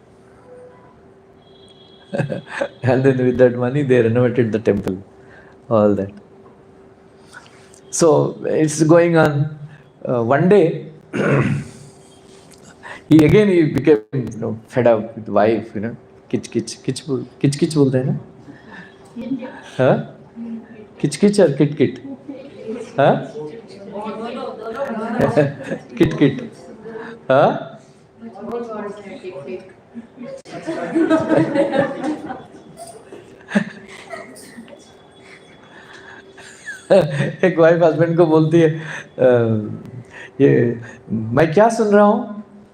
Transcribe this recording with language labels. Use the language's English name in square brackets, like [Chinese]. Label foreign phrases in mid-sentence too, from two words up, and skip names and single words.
[English] And then with that money they renovated the temple. All that. So it's going on. One day, he became fed up with wife. [Hindi] किच बोलते हैं ना? Huh? [English] Kich or kit? Huh? Kit. Huh? [Hindi] एक वाइफ हस्बैंड को बोलती है, ये मैं क्या सुन रहा हूँ?